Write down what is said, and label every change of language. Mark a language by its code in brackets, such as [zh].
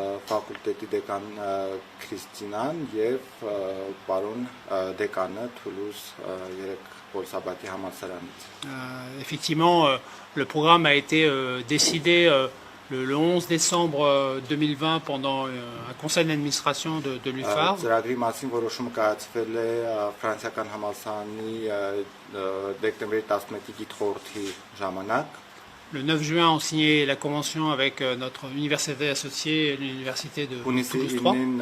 [hy] Ֆակուլտետի դեկան Քրիստինան եւ պարոն դեկանը Թուլուզ 3 Պոլ Սաբատիե համալսարանից։ [fr] Effectivement, le programme a été décidé le 11 décembre 2020 pendant un conseil d'administration de l'UFAR. [hy] Ծրագրի մասին որոշումը կայացվել է ֆրանսիական համալսարանի դեկտեմբերի 11-ի գիտխորհրդի ժամանակ։ [fr] Le 9 juin, on signait la convention avec notre université associée, l'université de Toulouse 3.